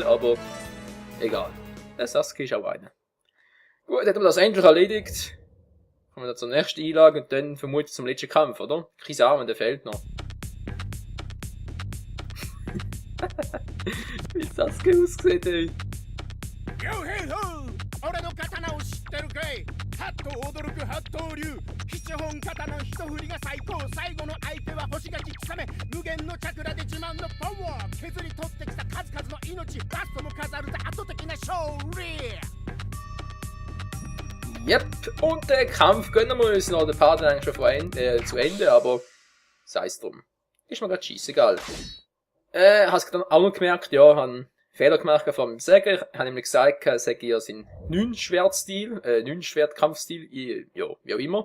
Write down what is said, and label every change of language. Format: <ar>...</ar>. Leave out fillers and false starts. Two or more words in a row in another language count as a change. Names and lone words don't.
<de>Hachibi Oberhornochse, aber egal. Der Sasuke ist auch einer. Gut, hätten wir das endlich erledigt. Kommen wir zur nächsten Einlage und dann vermutlich zum letzten Kampf, oder? Kizamen, der fehlt noch. Wie Sasuke aussieht, ey. Yo hey ho!</de> <ja>俺の刀を知ってるかい？はっと驚く八刀流七本刀の一振りが最高最後の相手は星がき刻め無限のチャクラで自慢のパワー削り取ってきた数々の命ラストも飾るぜ圧倒的な勝利</ja> <de>Yep, und den Kampf gönnen wir uns noch. Der Part ist eigentlich schon zu Ende, aber sei es drum. Ist mir grad scheissegal. Hast du dann auch noch gemerkt, ja, habe Fehler gemacht von meinem Säger. Ich habe nämlich gesagt, Säger ja sein 9-Schwert-Stil, 9-Schwert-Kampfstil, ja, wie auch immer.</de>